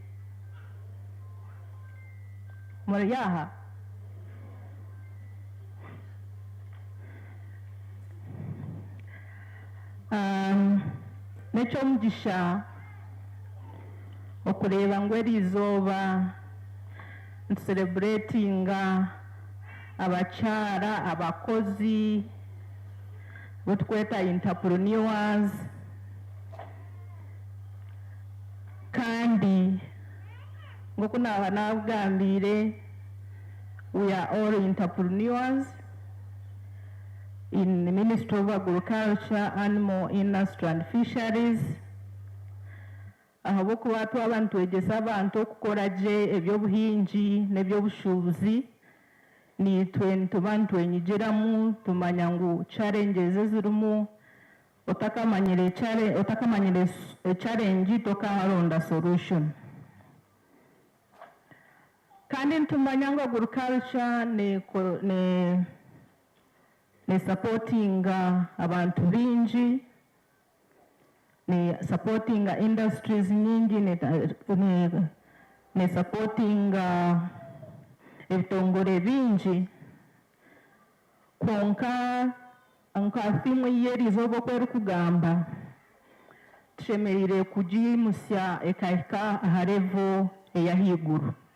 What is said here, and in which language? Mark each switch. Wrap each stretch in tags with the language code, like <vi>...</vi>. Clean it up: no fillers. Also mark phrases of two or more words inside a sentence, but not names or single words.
<nyn>Muryaha nekyomugisha okureba ngu erizooba ncelebratinga abakyara abakozi botukweta entrepreneurs, kandi ngoku naba nabugambire</nyn> <en>we are all entrepreneurs in the Ministry of Agriculture, Animal Industry and Fisheries.</en> <nyn>Ahabokuba twaba ntwegyesa abantu okukora gye ebyobuhingi n'ebyobushubuzi, nitwe nituba ntwenyigiramu tumanya ngu challenges ezirimu, otakamanyire challenge tokaronda solution. Kandi ntumanya ngu agriculture ne supporting abantu bingi, ne supporting industries nyingi, ne supporting ebitongore bingi, konka nkafimu yerizooba okweri kugamba tushemereire kugimusya ekahika aha level eyahaiguru.</nyn>